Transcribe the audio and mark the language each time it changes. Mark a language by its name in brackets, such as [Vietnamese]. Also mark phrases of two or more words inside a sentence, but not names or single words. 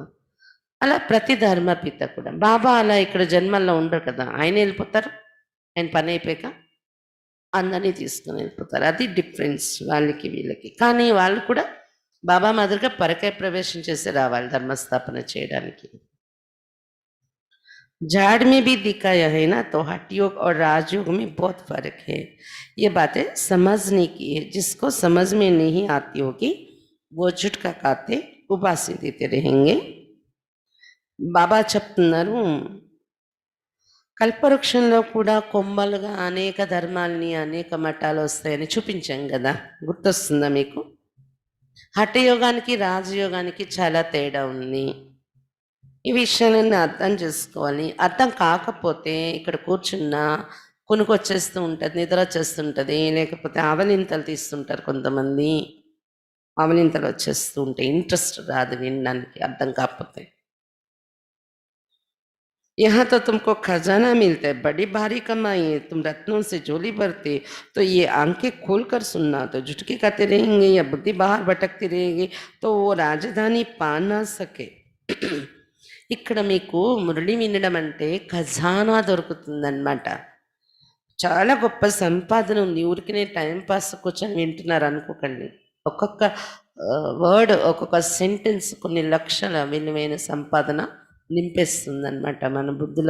[Telugu] అలా ప్రతి ధర్మపిత కూడా. బాబా అలా ఇక్కడ జన్మల్లో ఉండరు కదా, ఆయన వెళ్ళిపోతారు, ఆయన పని అయిపోయాక అందరినీ తీసుకుని వెళ్ళిపోతారు. అది డిఫరెన్స్ వాళ్ళకి వీళ్ళకి. కానీ వాళ్ళు కూడా బాబా మాదిరిగా పరకాయ ప్రవేశం చేసి రావాలి ధర్మస్థాపన చేయడానికి. [Hindi] झाड़ में भी दिखाया है ना, तो हठ योग और राजयोग में बहुत फर्क है. ये बातें समझने की है. जिसको समझ में नहीं आती होगी वो झुटका खाते उबासी देते रहेंगे. [Telugu] బాబా చెప్తున్నారు, కల్పవృక్షంలో కూడా కొమ్మలుగా అనేక ధర్మాలని అనేక మఠాలు వస్తాయని చూపించాం కదా, గుర్తొస్తుందా మీకు? హఠయోగానికి రాజయోగానికి చాలా తేడా ఉంది. ఈ విషయాలన్నీ అర్థం చేసుకోవాలి. అర్థం కాకపోతే ఇక్కడ కూర్చున్నా కొనుకొచ్చేస్తూ ఉంటుంది, నిద్ర వచ్చేస్తుంటుంది, లేకపోతే ఆవలింతలు తీస్తుంటారు కొంతమంది. ఆవలింతలు వచ్చేస్తూ ఉంటాయి, ఇంట్రెస్ట్ రాదు వినడానికి అర్థం కాకపోతే. [Hindi] यहाँ तो तुमको खजाना मिलता है, बड़ी भारी कमाई है, तुम रत्नों से झोली भरते, तो ये आंखें खोल कर सुनना, तो झुटके खाते रहेंगे या बुद्धि बाहर भटकती रहेगी तो वो राजधानी पा ना सके. [Telugu] ఇక్కడ మీకు మురళి వినడం అంటే ఖజానా దొరుకుతుందన్నమాట. చాలా గొప్ప సంపాదన ఉంది. ఊరికినే టైంపాస్ కూర్చొని వింటున్నారు అనుకోకండి. ఒక్కొక్క వర్డ్, ఒక్కొక్క సెంటెన్స్ కొన్ని లక్షల విలువైన సంపాదన నింపేస్తుందన్నమాట మన బుద్ధిలో.